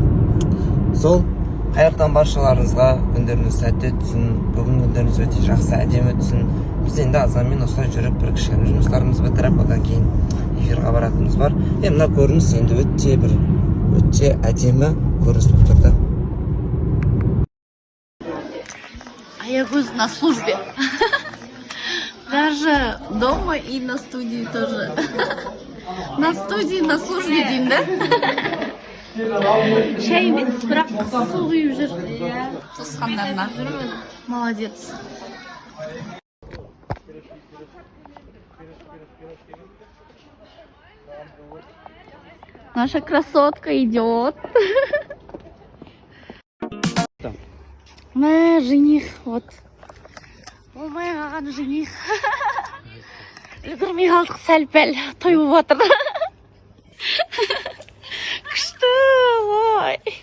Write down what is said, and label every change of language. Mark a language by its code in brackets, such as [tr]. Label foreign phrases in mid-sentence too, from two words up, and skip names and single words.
[kk] Сол қайырлы баршаларыңызға күндеріңіз сәтті өтсін, бүгін күндеріңіз өте жақсы әдемі өтсін. Біз енді азанмен осылай жүріп бір кішкене жұмыстарымызды бітіріп, одан кейін эфирға баратынымыз бар. Мына көрініс енді өте әдемі көрініс болып тұр да. [ru] Аягуз на службе. Даже дома и на студии тоже. На студии, на службе [kk] деймін да? Шай емес, бірақ су құйып жүр. Туысқандарына. Молодец. [ru] Наша красотка идет. Мә, жених, вот. [kk] Болмай қалған жених. Үлгірмей қалдық сәл-пәл, той болып жатыр. Күшті, ой.